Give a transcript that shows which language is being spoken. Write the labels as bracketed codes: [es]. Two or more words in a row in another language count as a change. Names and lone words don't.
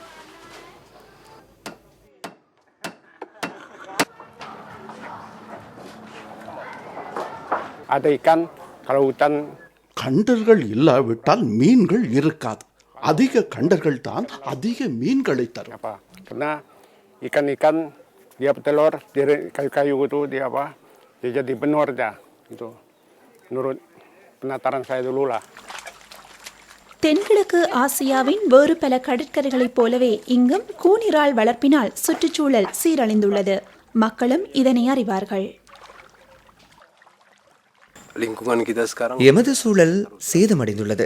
[ta] கண்டல்கள் இல்லாவிட்டால் மீன்கள் இருக்காது. அதிக கண்டல்கள் தான் அதிக மீன்களை தரும். [ms] Ikan dia bertelur di kayu-kayu itu dia apa? Dia jadi benur dah itu. Menurut penataran saya dulu lah. [ta] தென்கிழக்கு ஆசியாவின் வேறு பல கடற்கரைகளைப் போலவே இங்கும் கூனிரால் வளர்ப்பினால் சுற்றுச்சூழல் சீரழிந்துள்ளது. மக்களும் இதனை அறிவார்கள். எமது சூழல் சேதமடைந்துள்ளது.